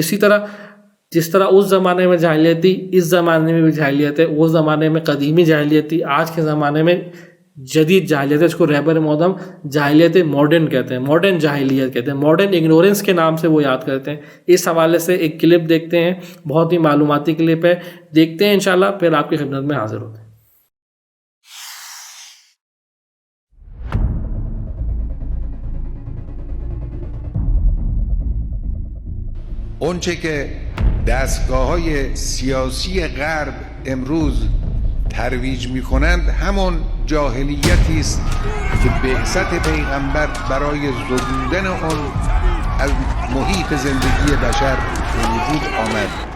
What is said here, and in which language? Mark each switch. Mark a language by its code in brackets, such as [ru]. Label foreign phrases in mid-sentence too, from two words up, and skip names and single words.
[ur] اسی طرح جس طرح اس زمانے میں جاہلیت تھی اس زمانے میں بھی جاہلیت ہے، اس زمانے میں قدیمی جاہلیت تھی، آج کے زمانے میں جدید جاہلیت ہے. اس کو رہبر مودم جاہلیت ماڈرن کہتے ہیں، ماڈرن جاہلیت کہتے ہیں، [en] modern ignorance [ur] کے نام سے وہ یاد کرتے ہیں. اس حوالے سے ایک کلپ دیکھتے ہیں، بہت ہی معلوماتی کلپ ہے، دیکھتے ہیں انشاءاللہ، پھر آپ کی خدمت میں حاضر ہوتے ہیں. [fa] اونچه که دستگاه‌های سیاسی غرب امروز ترویج می‌کنند همون جاهلیتی است که بعثت پیغمبر برای زدودن آن از محیط زندگی بشر به وجود آمد.